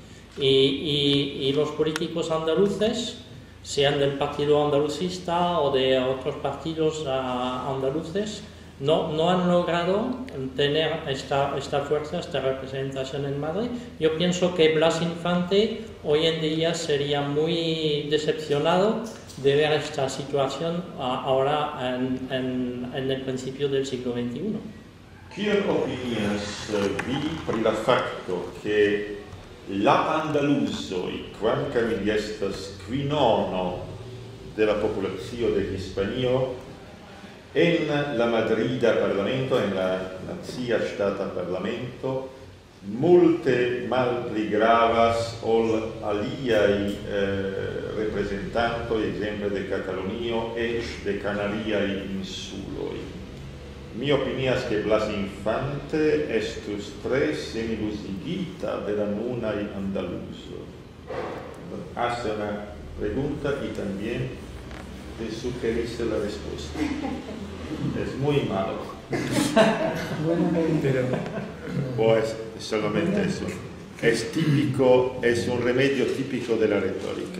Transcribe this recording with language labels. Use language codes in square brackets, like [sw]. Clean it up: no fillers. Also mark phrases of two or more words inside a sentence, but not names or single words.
[es] y los políticos andaluces, sean del partido andalucista o de otros partidos andaluces, no han logrado tener esta fuerza, esta representación en Madrid. Yo pienso que Blas Infante hoy en día sería muy decepcionado de ver esta situación ahora en el principio del siglo XXI. [eo] Kiel opinias vi pri la facto che la andaluzoj, kvankam ili estas kvinono de la populacio de Hispanio, en la Madrida Parlamento, en la Nazia Ŝtata Parlamento, multe malpli gravas ol aliaj reprezentantoj, ekzemple de Katalunio, eĉ de Kanariaj insuloj. Mi opinias que Blas Infante estus tre semilusigita de la nunaj andaluzoj. [es] Hace una pregunta y también te sugeriste la respuesta. Es muy malo. Pero Pues solamente eso. Es típico, es un remedio típico de la retórica.